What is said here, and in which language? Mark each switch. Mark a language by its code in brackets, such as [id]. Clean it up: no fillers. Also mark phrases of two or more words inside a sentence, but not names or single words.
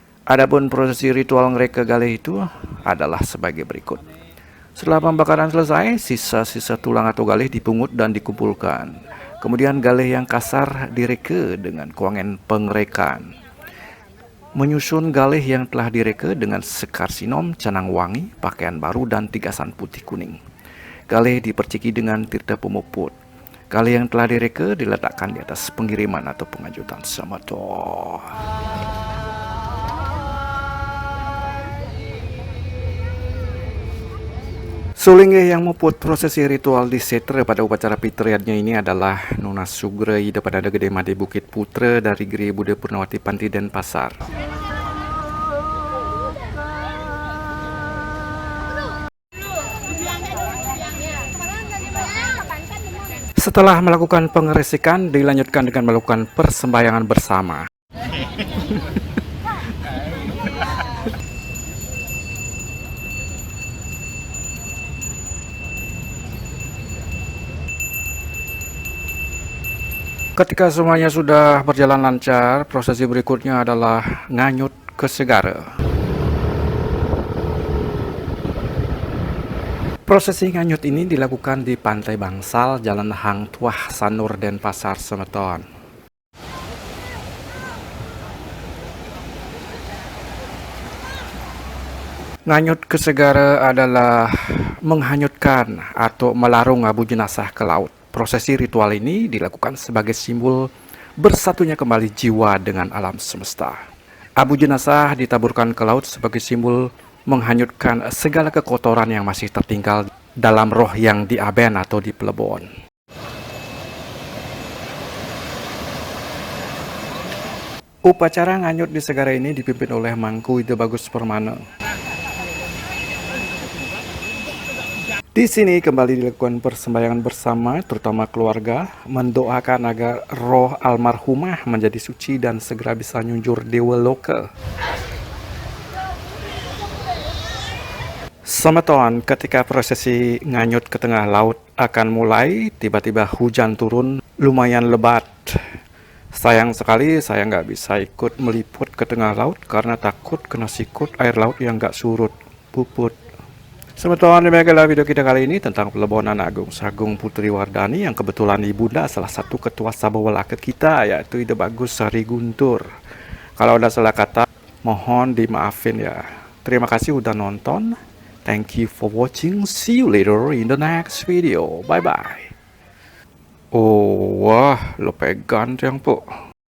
[id] Adapun prosesi ritual Ngereke Galih itu adalah sebagai berikut. Setelah pembakaran selesai, sisa-sisa tulang atau galih dipungut dan dikumpulkan. Kemudian galih yang kasar direka dengan kuangan pengrekan. Menyusun galih yang telah direka dengan sekar sinom, canang wangi, pakaian baru, dan tigasan putih kuning. Galih diperciki dengan tirta pemuput. Galih yang telah direka diletakkan di atas pengiriman atau pengajutan semeton. Sulingge yang muput prosesi ritual di Setre pada upacara Pitriannya ini adalah Nona Sugrei daripada Gede Made Bukit Putra dari Gria Buddha Purnawati Panti Denpasar. Setelah melakukan pengeresikan, dilanjutkan dengan melakukan persembahyangan bersama. Ketika semuanya sudah berjalan lancar, prosesi berikutnya adalah nganyut ke segara. Prosesi nganyut ini dilakukan di Pantai Bangsal, Jalan Hang Tuah, Sanur, Denpasar, Semeton. Nganyut ke segara adalah menghanyutkan atau melarung abu jenazah ke laut. Prosesi ritual ini dilakukan sebagai simbol bersatunya kembali jiwa dengan alam semesta. Abu jenazah ditaburkan ke laut sebagai simbol menghanyutkan segala kekotoran yang masih tertinggal dalam roh yang diaben atau di Pelebon. Upacara nganyut di segara ini dipimpin oleh Mangku Ide Bagus Permana. Di sini kembali dilakukan persembahyangan bersama, terutama keluarga, mendoakan agar roh almarhumah menjadi suci dan segera bisa nyunjur dewa loka. Semeton, ketika prosesi nganyut ke tengah laut akan mulai, tiba-tiba hujan turun lumayan lebat. Sayang sekali saya nggak bisa ikut meliput ke tengah laut karena takut kena sikut air laut yang nggak surut, puput. Semeton, demikianlah video kita kali ini tentang Pelebonan Agung Sagung Putri Wardani yang kebetulan ibunda salah satu ketua Sabawalaka kita, yaitu Ide Bagus Sari Guntur. Kalau ada salah kata, mohon dimaafin ya. Terima kasih udah nonton. [en] Thank you for watching. See you later in the next video. Bye bye. [id] Oh, wah, lo pegang yang po.